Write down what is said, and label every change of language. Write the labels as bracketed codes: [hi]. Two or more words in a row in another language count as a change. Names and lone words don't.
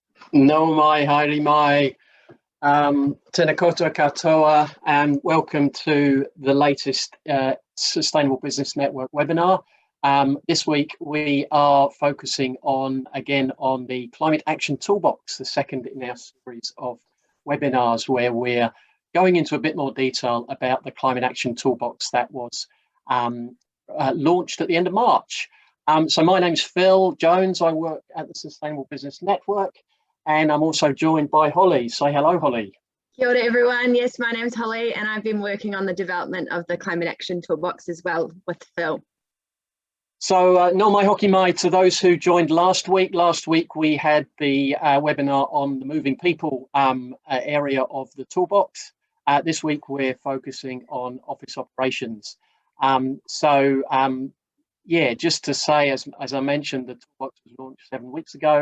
[mi] No mai, haere mai, tēnā koutou katoa, [en] and welcome to the latest Sustainable Business Network webinar. This week we are focusing on the Climate Action Toolbox, the second in our series of webinars where we're going into a bit more detail about the Climate Action Toolbox that was launched at the end of March. So my name's Phil Jones. I work at the Sustainable Business Network, and I'm also joined by Holly. Say hello, Holly. [mi] Kia ora, [en] everyone. Yes, my name's Holly, and I've been working on the development of the Climate Action Toolbox as well with Phil. So [mi] no mai hoki mai [en] to those who joined last week. Last week we had the webinar on the moving people area of the toolbox. This week we're focusing on office operations. Yeah, just to say, as I mentioned, the toolbox was launched 7 weeks ago.